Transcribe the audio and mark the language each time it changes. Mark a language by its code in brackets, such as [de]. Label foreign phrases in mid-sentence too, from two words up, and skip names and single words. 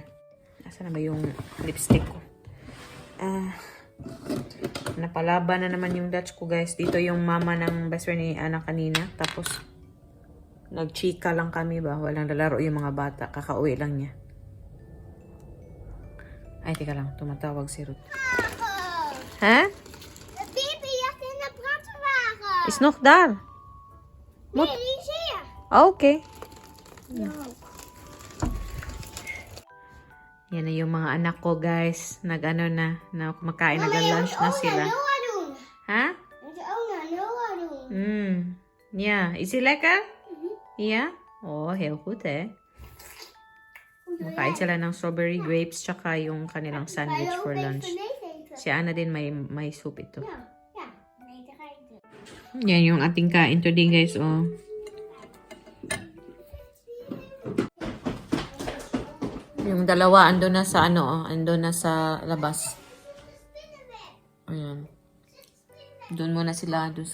[tl] Nasaan na ba yung lipstick ko? Napalaban na naman yung Dutch ko, guys. Dito yung mama ng [en] best friend [tl] ni Ana kanina. Tapos, nagchika lang kami ba? Walang lalaro yung mga bata. Kakauwi lang niya. Ay, teka lang. Tumatawag si Ruth. Ha? [nl] Is nog daar. Nee, die is hier. Okay. No. [tl] Yan na yung mga anak ko, guys. Nag-ano na kumakain, nag-lunch na sila. [nl] Noah doen. [tl] Ha? [nl] Moet je ook naar Noah doen. Ja. Is die lekker? Ja? Oh, heel goed, hè? [tl] Makain sila ng [en] strawberry grapes [tl] tsaka yung kanilang sandwich [en] for lunch. [tl] Si Ana din may soup ito. [nl] Ja, nee, daar ga ik doen. [tl] Yan yung ating kain today, guys. Oh. Yung dalawa ando na sa ando na sa labas. Ayan. Doon muna sila. Doon.